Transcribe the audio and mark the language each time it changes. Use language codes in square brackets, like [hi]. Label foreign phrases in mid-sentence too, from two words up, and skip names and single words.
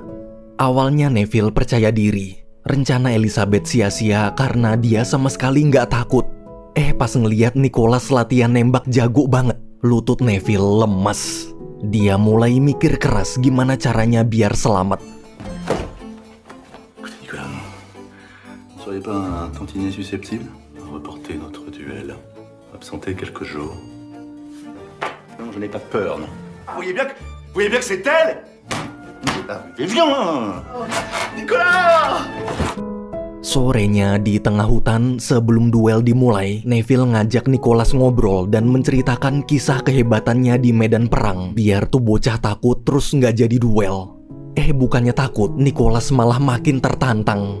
[id] Awalnya Neville percaya diri. Rencana Elizabeth sia-sia karena dia sama sekali nggak takut. Pas ngeliat Nicholas latihan nembak jago banget, lutut Neville lemas. Dia mulai mikir keras gimana caranya biar selamat. [fr] Nicolas, ne seriez pas un tantinet susceptible à reporter notre duel, absenter quelques jours? Non, je n'ai pas peur, non. Vous voyez bien que c'est elle? Viens, Nicolas! [id] Sorenya di tengah hutan sebelum duel dimulai, Neville ngajak Nicholas ngobrol dan menceritakan kisah kehebatannya di medan perang biar tuh bocah takut terus nggak jadi duel. Bukannya takut, Nicholas malah makin tertantang.